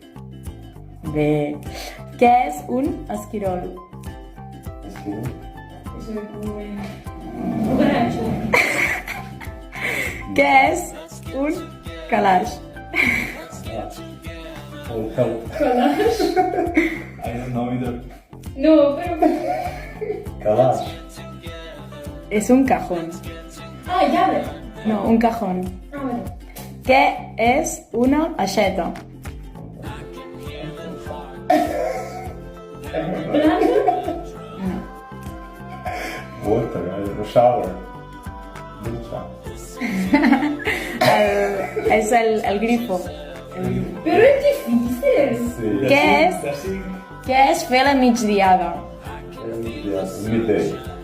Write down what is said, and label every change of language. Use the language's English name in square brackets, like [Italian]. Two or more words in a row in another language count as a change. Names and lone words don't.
[Catalan] Bé. Què és un esquirol? Esquirol. Què és un calaix? [English] Oh, help. [Catalan] Calaix? [English] I don't know either. [Catalan] No, però... Calaix. És un cajón. Ah, lladre. No, un cajón. Ah, vale. Què és una aixeta? Planta? [English] Water, I don't know, shower. [Catalan] Ducha. És el grifo. Però és difícil. Sí. Què és? Així. Què és fer la migdiada? Midday.